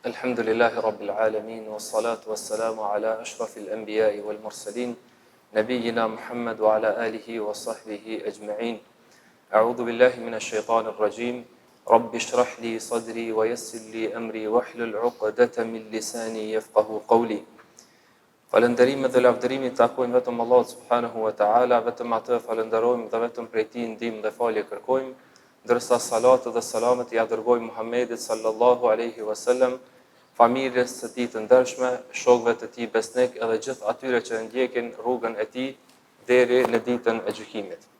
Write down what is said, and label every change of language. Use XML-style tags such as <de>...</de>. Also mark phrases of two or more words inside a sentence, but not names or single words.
<ar>الحمد لله رب العالمين، والصلاة والسلام على أشرف الأنبياء والمرسلين، نبينا محمد وعلى آله وصحبه أجمعين. أعوذ بالله من الشيطان الرجيم. رب اشرح لي صدري ويسر لي أمري واحلل عقدة من لساني يفقهوا قولي.</ar> <sq>Falënderimet dhe lavdërimit takojnë vetëm Allahut</sq> <ar>سبحانه وتعالى,</ar> <sq>vetëm atë falënderojmë dhe vetëm prej tij ndihmë dhe falje kërkojmë, ndërsa salatët dhe selamet ja dërgojmë Muhammedit</sq> <ar>صلى الله عليه وسلم,</ar> <sq>familjes së tij të ndershme, shokëve të tij besnik edhe gjithë atyre që ndjekin rrugën e tij deri në ditën e gjykimit.</sq>